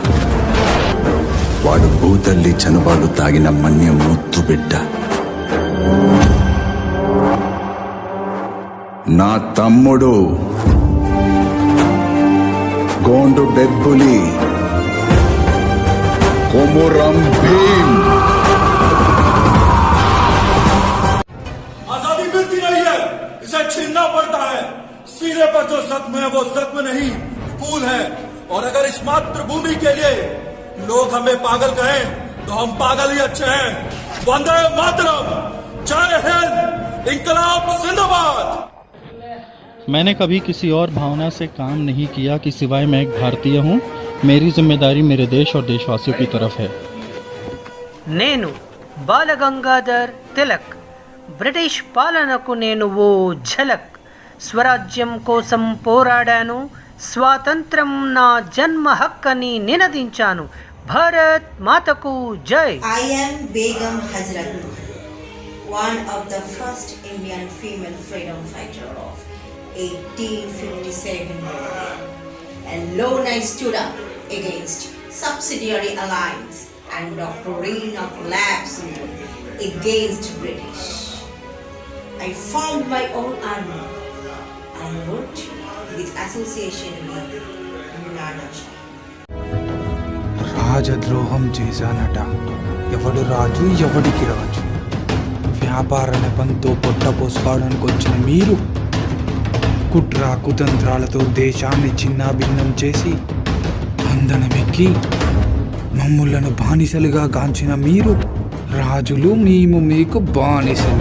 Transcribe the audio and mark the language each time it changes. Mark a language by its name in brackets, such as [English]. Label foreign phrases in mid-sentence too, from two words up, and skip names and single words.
[Telugu] వాడు భూతల్లి చనుబాలు తాగిన మన్య ముత్తు బిడ్డ. నా తమ్ముడు గోండు బెబ్బులి, కొమురం భీం. [Hindi] आजादी मिलती नहीं है, इसे छीनना पड़ता है. सीने पर जो जख्म है वो जख्म नहीं, फूल है. और अगर इस मातृभूमि के लिए लोग हमें पागल कहें तो हम पागल ही अच्छे हैं. वंदे मातरम. जय हिंद. इंकलाब जिंदाबाद. मैंने कभी किसी और भावना से काम नहीं किया कि सिवाय मैं एक भारतीय हूँ. मेरी जिम्मेदारी मेरे देश और देशवासियों की तरफ है. [Telugu] నేను బాలగంగాధర్ తిలక్. బ్రిటిష్ పాలనకు నేను ఓ ఝలక్. స్వరాజ్యం కోసం పోరాడాను, స్వాతంత్రం నా జన్మ హక్కని నినదించాను. భారత్ మాతకు జై. [English] I am Begum Hazrat, one of the first Indian female freedom fighter of 1857. Alone I stood up against subsidiary alliance and doctrine of lapse against British. I formed my own army. I worked with association with Nana Shah. [Telugu] రాజద్రోహం చేశానట. ఎవడు రాజు, ఎవడికి రాజు? వ్యాపార నెపంతో పొట్ట పోసుకోవడానికి వచ్చిన మీరు కుట్ర కుతంత్రాలతో దేశాన్ని చిన్నాభిన్నం చేసి అందనమెక్కి మమ్ములను బానిసలుగా గాంచిన మీరు రాజులు, మేము మీకు బానిసలం.